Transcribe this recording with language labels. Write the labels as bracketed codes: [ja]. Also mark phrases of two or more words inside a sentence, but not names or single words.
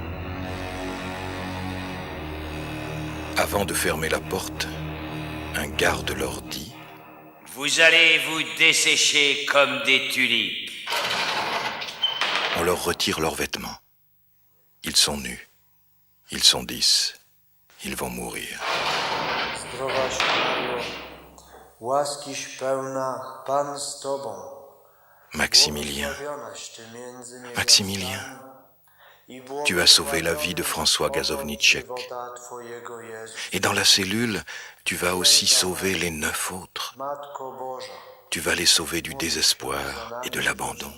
[fr] Avant de fermer la porte, un garde leur dit « Vous allez vous dessécher comme des tulipes. » On leur retire leurs vêtements. Ils sont nus. Ils sont 10. Ils vont mourir. [pl] Zdrowaś Mario, łaskiś pełna, Pan z Tobą. [fr] Maximilien, Maximilien, tu as sauvé la vie de François Gazovniczek. Et dans la cellule, tu vas aussi sauver les 9 autres. Tu vas les sauver du désespoir et de l'abandon.